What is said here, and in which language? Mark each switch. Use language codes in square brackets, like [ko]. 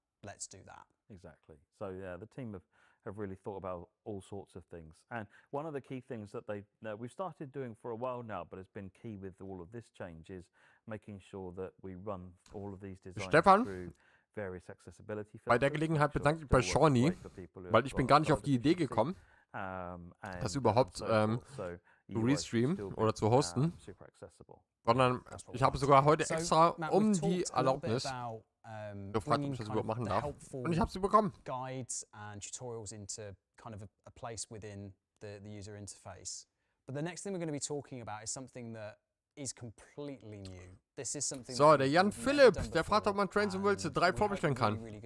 [en] Let's do that. Exactly. So yeah, the team have really thought about all sorts of things. And one of the key things that we've started doing for a while now, but has been key with all of this change, is making sure that we run all of these designs through various accessibility filters. [de] Bei der Gelegenheit bedanke ich bei Shawnee, weil ich bin gar nicht auf die Idee gekommen, das überhaupt zu restreamen oder zu hosten, sondern ich habe sogar heute extra um die Erlaubnis gefragt, ob ich das überhaupt machen darf. Und ich habe sie bekommen. [en] Guides and tutorials into kind of a place within the user interface. But the next thing we're going to be talking about is something that is completely new. This is something. [de] So, der Jan Philipp, der fragt, ob man Train Sim World 3 vorbestellen kann.